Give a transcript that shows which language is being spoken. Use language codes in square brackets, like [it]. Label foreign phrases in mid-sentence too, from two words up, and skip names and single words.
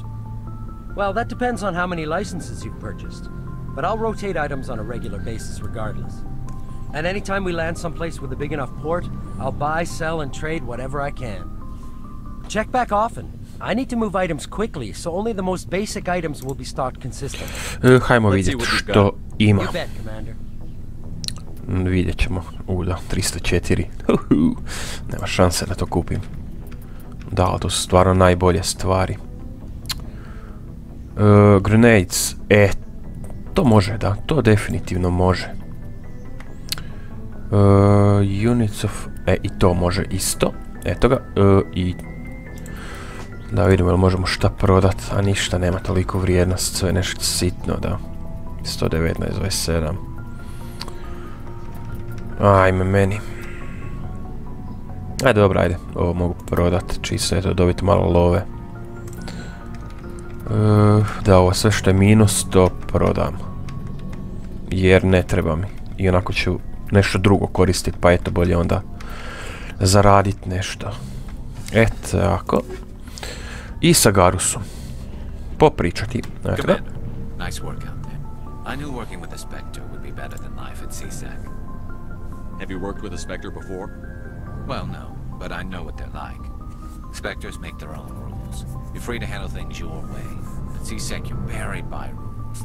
[en] Well, that depends on how many licenses you've purchased, but I'll rotate items on a regular basis regardless. And anytime we land someplace with a big enough port, I'll buy, sell, and trade whatever I can. Check back often. I need to move items quickly, so only the most basic items will be stocked consistently. [hr] Hajmo vidjeti što ima. [en] You bet, Commander. [hr] Vidjet ćemo. Da, 304. Nema šanse da to kupim. Da, ali to su stvarno najbolje stvari. Grenades. To može, da. To definitivno može. [en] Units of... [hr] i to može isto. Eto ga. I... Da vidimo, jel možemo šta prodat, a ništa nema toliko vrijednost, sve nešto sitno, da. 119, 27. Ajme meni. Ajde, dobro, ajde. Ovo mogu prodat, čisto eto, dobiti malo love. Da, ovo sve što je minus, to prodam. Jer ne treba mi. I onako ću nešto drugo koristiti, pa eto, bolje onda zaradit nešto. Eto, tako. I sa Garusom. Popričati. [en] Commander, nice work out there. I knew working with the Spectra would be better than life at CSEC. Have you worked with a Spectre before? Well, no, but I know what they're like. Spectres make their own rules. You're free to handle things your way. At CSEC, you're buried by rules.